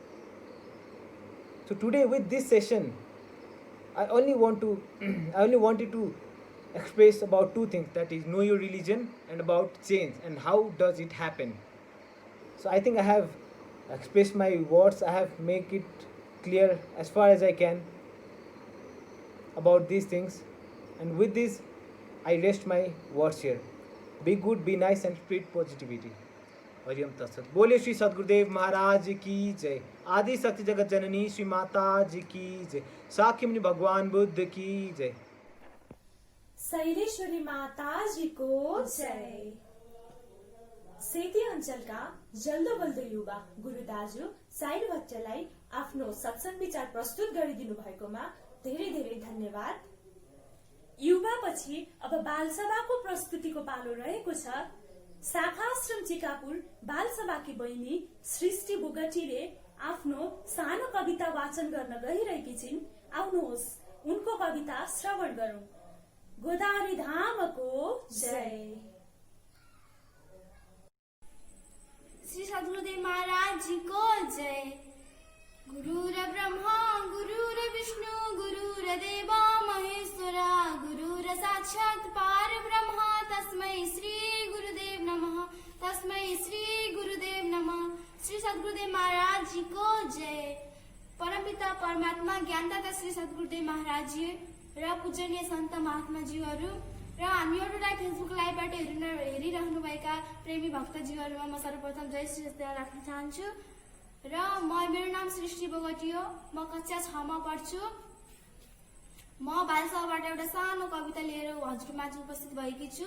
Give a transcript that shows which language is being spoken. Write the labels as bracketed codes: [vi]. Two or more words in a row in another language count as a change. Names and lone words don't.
[en] So today with this session, I only wanted to express about 2 things, that is know your religion and about change and how does it happen. So I think I have expressed my words, I have make it clear as far as I can about these things, and with this I rest my words here. Be good, be nice and spread positivity. [sa] हरिओम तत्सत। [hi] बोले श्री सद्गुरुदेव महाराज की जय। आदि शक्ति जगत जननी श्री माता जी की जय। साक्षी मुनि भगवान बुद्ध की जय। [ne] शैलेश्वरी माता जी को जय। सेती अञ्चलका जल्दो बल्दो युवा गुरु दाजु साइल भट्टलाई आफ्नो सत्संग विचार प्रस्तुत गरिदिनु भएकोमा धेरै धेरै धन्यवाद। युवा पछि अब बालसभाको प्रस्तुतिको पालो रहेको छ। शाखाश्रम चिकापुर बालसभाकी बहिनी सृष्टि बोगटीले आफ्नो सानो कविता वाचन गर्न गइरहेकी छिन्। आउनुहोस् उनको कविता श्रवण गरौं। गोदावरी धामको जय। श्री सद्गुरुदेव महाराज जी को जय। [sa] गुरुर ब्रह्मा गुरुर विष्णु गुरुर देवा महेश्वरा गुरुर साक्षात् साक्षात् परब्रह्म तस्मै श्री गुरुदेव नमः, तस्मै श्री गुरुदेव नमः। [ne] श्री सद्गुरुदेव महाराज जी को जय। परमपिता परमात्मा ज्ञानदाता श्री सद्गुरुदेव महाराज जी र पूजनीय सन्त महात्माजीहरू र हामीहरूलाई फेसबुक लाइभबाट हेरिरहनुभएका प्रेमी भक्तजीहरूमा म सर्वप्रथम जय श्री राख्न चाहन्छु। र मेरो नाम सृष्टि बोगटी हो, म कक्षा 6 मा पढ्छु। म बालसभाबाट एउटा सानो कविता लिएर हजुरमाझ उपस्थित भएकी छु।